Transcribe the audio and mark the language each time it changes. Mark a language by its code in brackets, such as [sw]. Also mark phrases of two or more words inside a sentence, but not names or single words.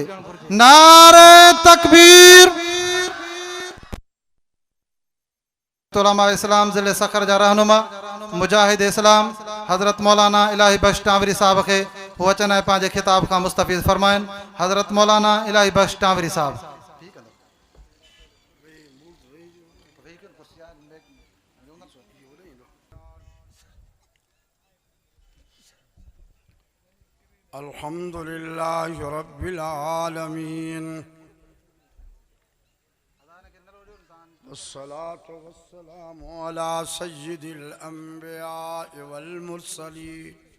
[sd] नारे तकबीर। उलमा इस्लाम ज़िले सखर जा रहनुमा मुजाहिद इस्लाम हज़रत मौलाना इलाही बख्श टांवरी साहब खे हो अचनि ऐं पंहिंजे खिताब खां मुस्तफ़ीज़ फरमाइनि। हज़रत मौलाना इलाही बख्श टांवरी साहब। [ar] الحمد لله رب العالمين والصلاة والسلام على سيد الأنبياء والمرسلين